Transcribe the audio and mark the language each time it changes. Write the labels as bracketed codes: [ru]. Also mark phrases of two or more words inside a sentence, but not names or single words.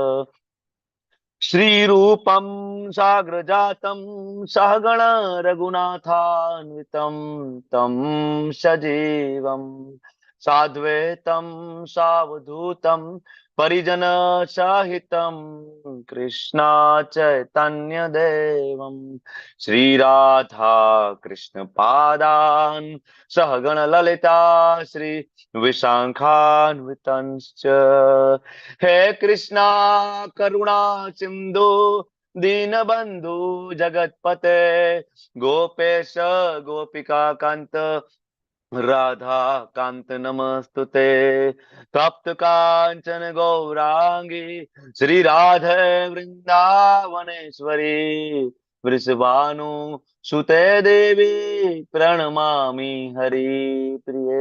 [sa] શ્રી રૂપમ સાગ્રજાતમ સહગણ રઘુનાથાન્વિતમ તમ સજીવમ સાદ્વૈતમ સાવધૂતમ પરિજન સહિતમ કૃષ્ણા ચૈતન્ય દેવમ શ્રી રાધા કૃષ્ણ પાદાન સહગણ લલિતા શ્રી વિશાખાન્વિતંશ્ચ. હે કૃષ્ણા કરુણા સિંધુ दीनबंधु जगतपते गोपेश गोपिका कांत राधा कांत नमस्तुते. तप्त कांचन गौरांगी श्री राधे वृंदावनेश्वरी वृषभानु सुते देवी प्रणमामि हरिप्रिये.